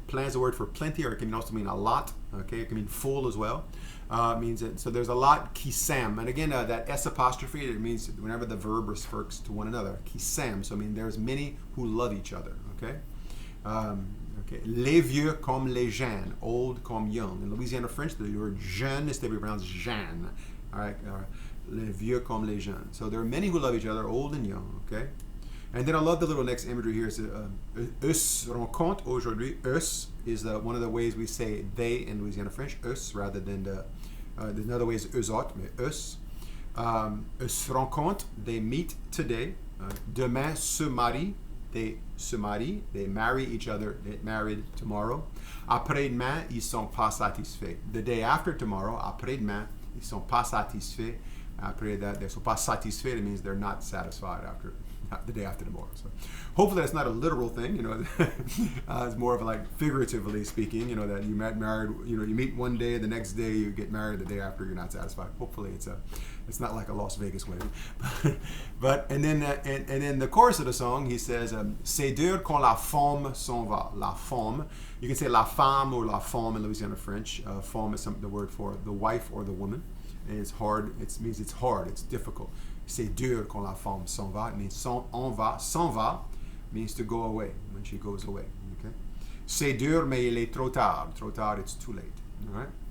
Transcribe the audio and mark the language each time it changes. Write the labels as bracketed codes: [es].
[en] Plein is a word for plenty, or it can also mean a lot. Okay, it can mean full as well. It means that, so there's a lot [fr] qui s'aiment. [en] And again, that S apostrophe, it means whenever the verb refers to one another. Qui s'aiment. So I mean there's many who love each other. Okay. Okay. [fr] Les vieux comme les jeunes, old comme young. [en] In Louisiana French, the word jeune is typically pronounced Jeanne. All right. [fr] Les vieux comme les jeunes. [en] So there are many who love each other, old and young. Okay. And then I love the little next imagery here. [fr] It's us rencontre aujourd'hui. [en] Us is one of the ways we say they in Louisiana French. Us rather than there's another way is [fr] eux autres, mais us. [en] Us rencontre, they meet today. [fr] Demain se marie, [en] they se marient, they marry each other, they get married tomorrow. [fr] Après-demain, ils sont pas satisfaits. [en] The day after tomorrow, [fr] après-demain, ils sont pas satisfaits. [en] Après that, they [fr] sont pas satisfaits. [en] It means they're not satisfied after the day after tomorrow. So hopefully that's not a literal thing, it's more of like figuratively speaking, that you met married, you meet one day, the next day you get married, the day after you're not satisfied. Hopefully it's not like a Las Vegas wedding. And then the chorus of the song, he says, [fr] c'est dur quand la femme s'en va. [en] La femme, you can say la femme or la femme in Louisiana French. Femme is the word for the wife or the woman. And it's hard, it means it's hard, it's difficult. [fr] C'est dur quand la femme s'en va. [en] It means s'en va means to go away, when she goes away. Okay? [fr] C'est dur, mais il est trop tard. Trop tard, [en] it's too late. All right?